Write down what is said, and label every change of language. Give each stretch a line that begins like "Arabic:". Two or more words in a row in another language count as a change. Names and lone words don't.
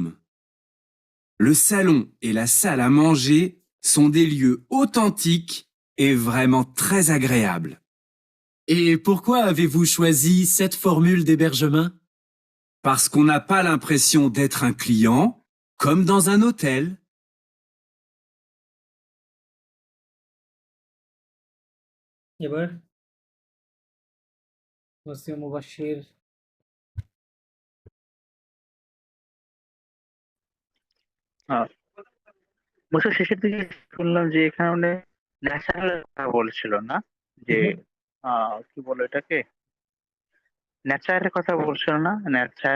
French: Le salon et la salle à manger sont des lieux authentiques et vraiment très agréables. Et pourquoi avez-vous choisi cette formule d'hébergement? Parce qu'on n'a pas l'impression d'être un client, comme dans un hôtel.
Bangla: এবার মুসলিম মুবাশির। বছর শেষের দিকে শুনলাম যে এখানে ন্যাচারাল কথা বলছিল না, যে কি বলে এটাকে, ন্যাচারের কথা বলছিল না, ন্যাচার